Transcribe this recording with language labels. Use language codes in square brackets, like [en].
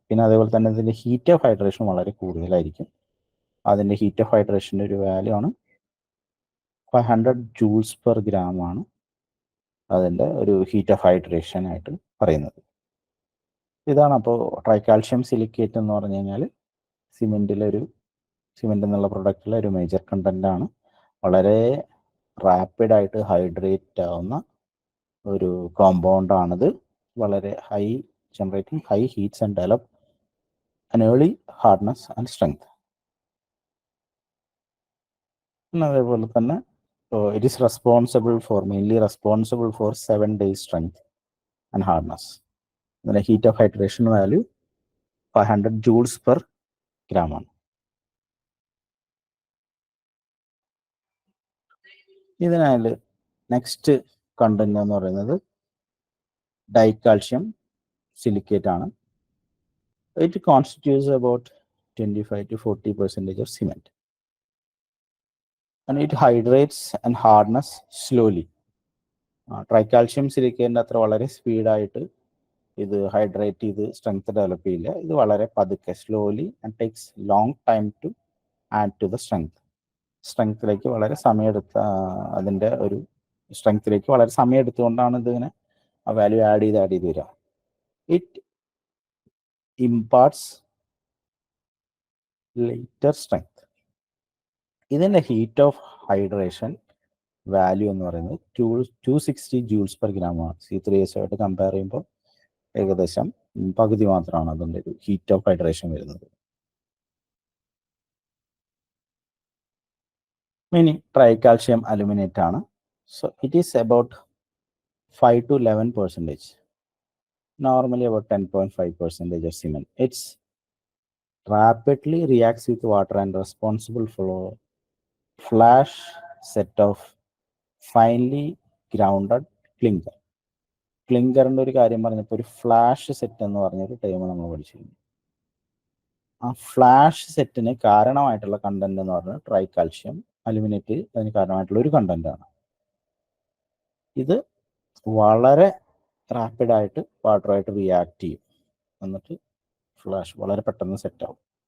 [ml] പിന്നെ അതേപോലെ തന്നെ അതിൻ്റെ ഹീറ്റ് ഓഫ് ഹൈഡ്രേഷൻ വളരെ കൂടുതലായിരിക്കും. അതിൻ്റെ ഹീറ്റ് ഓഫ് ഹൈഡ്രേഷൻ്റെ ഒരു വാല്യൂ ആണ് 500 joules per gram ആണ് അതിൻ്റെ ഒരു ഹീറ്റ് ഓഫ് ഹൈഡ്രേഷൻ ആയിട്ട് പറയുന്നത്. ഇതാണ് അപ്പോൾ ട്രൈക്കാൽഷ്യം സിലിക്കേറ്റ് എന്ന് പറഞ്ഞു കഴിഞ്ഞാൽ സിമെൻ്റ് എന്നുള്ള പ്രൊഡക്റ്റിലെ ഒരു മേജർ കണ്ടൻ്റാണ്. വളരെ റാപ്പിഡായിട്ട് ഹൈഡ്രേറ്റ് ആവുന്ന ഒരു കോമ്പൗണ്ടാണിത്. വളരെ [en] generating high heats and develop an early hardness and strength. [ml] അതേപോലെ തന്നെ [en] it is mainly responsible for 7 days strength and hardness. The heat of hydration value 500 joules per gram [ml] ആണ്. ഇതിനാൽ നെക്സ്റ്റ് കണ്ടന്റ് എന്ന് പറയുന്നത് ഡൈക്കാൽഷ്യം സിലിക്കേറ്റ് ആണ്. [en] It constitutes about 25 to 40% of cement. And it hydrates and hardness slowly. [ml] ട്രൈക്കാൽഷ്യം സിലിക്കേറ്റിൻ്റെ അത്ര വളരെ സ്പീഡായിട്ട് ഇത് hydrate ചെയ്ത് strength develop ചെയ്യില്ല. ഇത് വളരെ പതുക്കെ [en] slowly and takes long time to add to the [ml] സ്ട്രെങ്ത്തിലേക്ക് വളരെ അതിൻ്റെ ഒരു സ്ട്രെങ്ത്തിലേക്ക് വളരെ സമയം എടുത്തുകൊണ്ടാണ് ഇതിങ്ങനെ ആ വാല്യൂ ആഡ് ചെയ്ത് വരിക. [en] It imparts later strength. [ml] ഇതിൻ്റെ ഹീറ്റ് ഓഫ് ഹൈഡ്രേഷൻ വാല്യൂ എന്ന് പറയുന്നത് 260 joules per gram ആണ്. C3S ആയിട്ട് കമ്പയർ ചെയ്യുമ്പോൾ ഏകദേശം പകുതി മാത്രമാണ് അതിൻ്റെ ഒരു ഹീറ്റ് ഓഫ് ഹൈഡ്രേഷൻ വരുന്നത്. ഇനി ട്രൈക്കാൽഷ്യം അലുമിനേറ്റ് ആണ്. [en] So it is about 5 to 11%. Normally about 10.5% of cement. It's rapidly reacts with water and responsible for flash set of finely grounded clinker. [ml] ക്ലിങ്കറിൻ്റെ ഒരു കാര്യം പറഞ്ഞപ്പോൾ ഒരു ഫ്ലാഷ് സെറ്റ് എന്ന് പറഞ്ഞൊരു ടൈം നമ്മൾ പഠിച്ചിരുന്നു. ആ ഫ്ലാഷ് സെറ്റിന് കാരണമായിട്ടുള്ള കണ്ടന്റ് എന്ന് പറഞ്ഞാൽ ട്രൈക്കാൽഷ്യം അലുമിനേറ്റ് അതിന് കാരണമായിട്ടുള്ള ഒരു കണ്ടന്റാണ്. ഇത് വളരെ റാപ്പിഡായിട്ട് വാട്ടറുമായിട്ട് റിയാക്ട് ചെയ്യും, എന്നിട്ട് ഫ്ലാഷ് വളരെ പെട്ടെന്ന് സെറ്റ് ആവും.